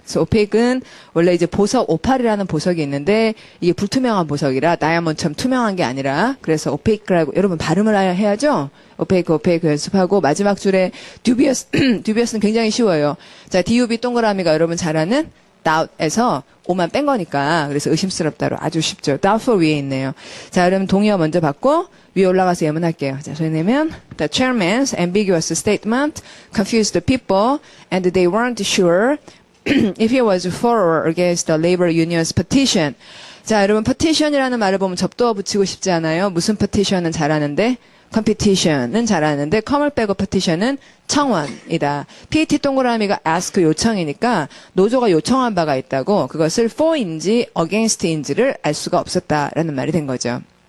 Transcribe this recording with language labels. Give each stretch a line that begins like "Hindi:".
Korean: 그래서 opaque 은 원래 이제 보석 오팔이라는 보석이 있는데 이게 불투명한 보석이라 다이아몬드처럼 투명한 게 아니라 그래서 opaque라고 여러분 발음을 해야죠. opaque 연습하고 마지막 줄에 dubious는 굉장히 쉬워요. 자, dub 동그라미가 여러분 잘 아는 doubt에서 오만 뺀 거니까 그래서 의심스럽다로 아주 쉽죠. doubtful 위에 있네요. 자, 그럼 동의어 먼저 받고 위에 올라가서 예문할게요.
English: 자, 소리 내면 The chairman's ambiguous statement confused the people and they weren't sure if he was for or against the labor union's petition.
Korean: 자, 여러분, petition이라는 말을 보면 접두어 붙이고 싶지 않아요? 무슨 petition은 잘하는데? competition은 잘하는데, com을 빼고 petition은 청원이다. PET 동그라미가 ask 요청이니까, 노조가 요청한 바가 있다고, 그것을 for인지 against인지를 알 수가 없었다라는 말이 된 거죠.